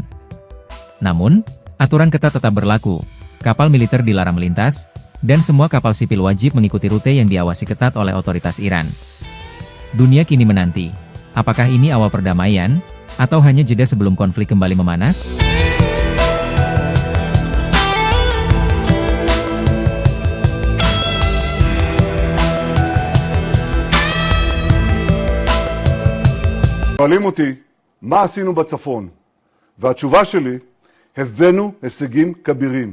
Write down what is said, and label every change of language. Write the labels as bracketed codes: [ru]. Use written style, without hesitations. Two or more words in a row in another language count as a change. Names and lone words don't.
[id] Namun, aturan ketat tetap berlaku. Kapal militer dilarang melintas, dan semua kapal sipil wajib mengikuti rute yang diawasi ketat oleh otoritas Iran. Dunia kini menanti, apakah ini awal perdamaian, atau hanya jeda sebelum konflik kembali memanas? [he] שואלים אותי, מה עשינו בצפון? והתשובה שלי, הבאנו הישגים כבירים.